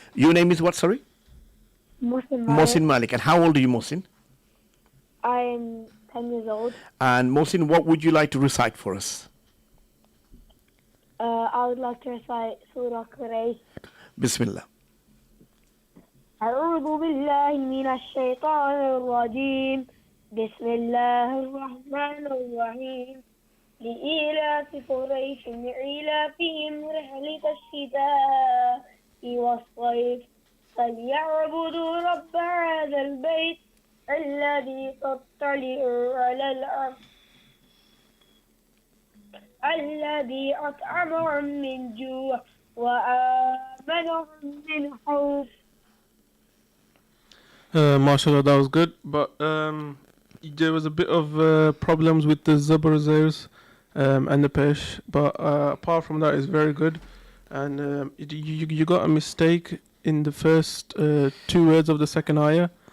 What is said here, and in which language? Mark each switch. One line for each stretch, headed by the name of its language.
English: Your name is what? Sorry. Mohsin Mohsin Malik. And how old are you, Mohsin? I'm 10 years old. And Mohsin, what would you like to recite for us? I would like to recite Surah Quraysh.
Arabic: Bismillah. أعوذ بالله من الشيطان الرجيم بسم الله الرحمن الرحيم لإيلاف قريش إيلافهم رحلة الشتاء والصيف فليعبدوا رب هذا البيت الذي تطلع على الأرض الذي أطعمهم من جوع وآمنهم من خوف.
English: MashaAllah, that was good, but there was a bit of problems with the Zabarzers and the Pesh, but apart from that, it's very good. And you got a mistake in the first 2 words of the second ayah.